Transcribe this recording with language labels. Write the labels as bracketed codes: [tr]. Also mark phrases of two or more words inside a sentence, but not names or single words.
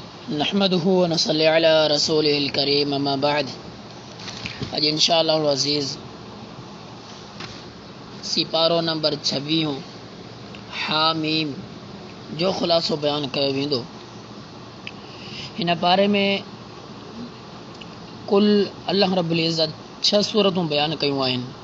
[ar] نحمده ونصلي على رسوله الكريم أما بعد. [sd] आज इंशाअल्लाह अज़ीज़ सिपारो नंबर 26 हामीम जो ख़ुलासो बयान कयो वेंदो। हिन पारे में कुल अल्लाह रब्बुल इज़्ज़त 6 सूरतूं बयान कयूं आहिनि।